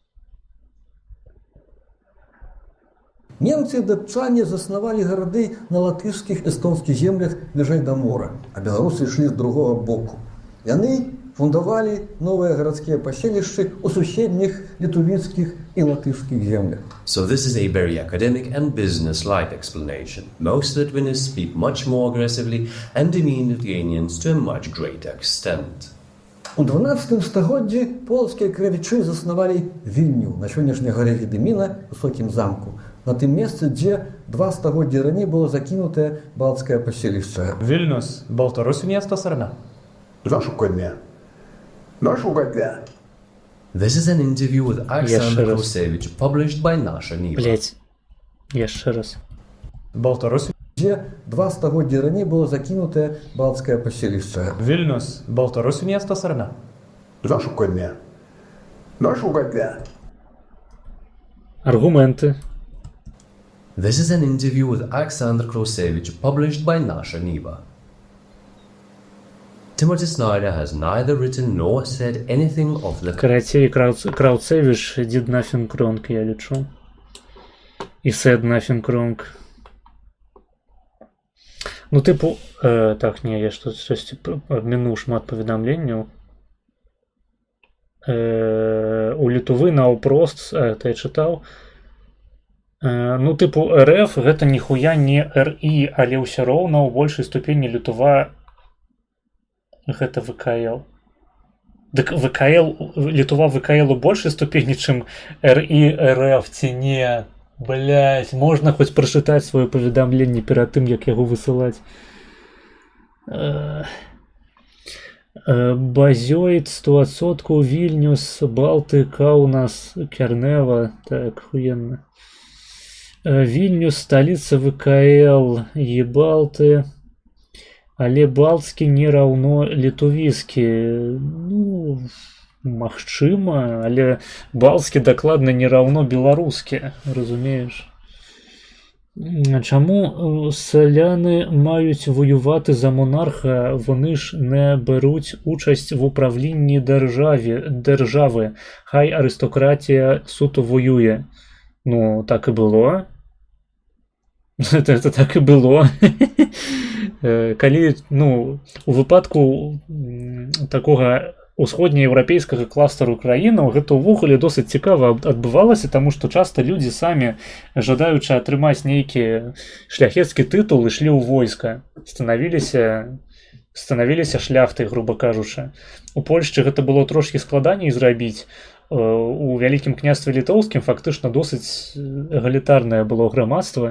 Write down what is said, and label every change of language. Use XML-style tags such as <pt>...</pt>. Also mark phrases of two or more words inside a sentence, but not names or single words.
<be>Немцы і датчане заснавалі гарады на латышскіх эстонскіх землях бліжэй да мора, а беларусы ішлі з другога боку. Яны фундавалі новыя гарадскія паселішчы ў суседніх літувіцкіх і латышскіх землях.</be> <en>So this is a very academic and business-like explanation. Most Lithuanians speak much more aggressively and demean Lithuanians to a much greater extent.</en> <be>У 12 стагоддзі полскія кравічы заснавалі Вільню на сённяшняй гаре Гедыміна, высокім замку, на тым месцы, дзе 2 стагоддзі раней было закінутае балцкае паселішча. Вільнюс,</be> <lt>Baltarusių miesto ar ne?</lt> <en>This is an interview with Alexander Krusevich, published by Nasha Niva.</en> <be>Блять, яшчэ раз. Baltarusių. Дзе 2 стагоддзі раней было закінутае балцкае паселішча. Вільнюс,</be> <lt>Baltarusių miestas ar ne?</lt> <be>Аргументы.</be> <en>This is an interview with Alexander Krusevich, published by Nasha Niva. Timothy Snyder has neither written nor said anything of the... Карацей, Крауцевич did nothing wrong,</en> <be>я лічу.</be> <en>І said nothing wrong.</en> <uk>Так, не, я щось обмінув</uk> <be>шмат паведамленняў. У Літвы наўпрост, это я чытаў. РФ гэта ніхуя не РІ, але ўсё роўна ў большай ступені Літва гэта ВКЛ. Дык ВКЛ, Літва ВКЛ у большай ступені, чым РІ, РФ ці не?</be> <uk>Блять, можна хоч прочитати своє повідомлення перед тим, як його висилати. Базьоїд, 100%, Вільнюс, Балти, Каунас, Кернева.</uk> <ru>Так, охуенно. Вильнюс, столица ВКЛ, Ебалты.</ru> <be>Але балтскі не раўно літувіскі. Ну, магчыма, але балтскі дакладна не раўно беларускі, разумееш?</be> <uk>Чаму селяни мають воювати за монарха, вони ж не беруть участь в управлінні держави, хай аристократія суто воює. Ну, так і було. Це так і було.</uk> <be>Калі, ну,</be> <uk>у випадку такого</uk> <be>усходнееўрапейскага кластару краінаў гэта ўвогуле досыць цікава адбывалася, таму што часта людзі самі, жадаючы атрымаць нейкі шляхецкі тытул, ішлі ў войска, станавіліся шляхтай, груба кажучы. У Польшчы гэта было трошкі складаней зрабіць. У Вялікім княстве літоўскім фактычна досыць эгалітарнае было грамадства.</be>